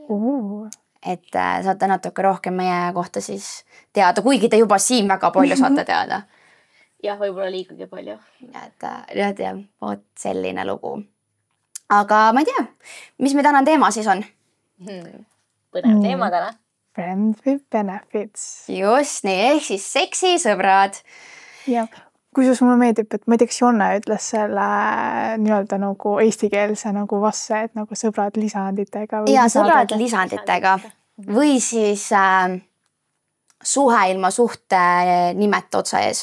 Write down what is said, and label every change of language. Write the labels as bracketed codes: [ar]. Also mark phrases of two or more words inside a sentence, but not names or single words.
[et] Et saate natuke rohkem meie kohta siis teada, kuigi te juba siin väga palju saate teada. Jah, võib-olla liigugi palju. Et vot selline lugu. Aga ma ei tea, mis me täna teema siis on? Põnev teema täna. [en] Friends with benefits. [et] Just nii, ehk siis seksisõbrad. Ja, kusjuures mulle meeldib, et ma ei tea, kas Jonne ütles selle nii-öelda nagu eestikeelse nagu vasse, et nagu sõbrad lisanditega. Ja, sõbrad lisanditega. Või siis suhe ilma suhte nimet otsa ees.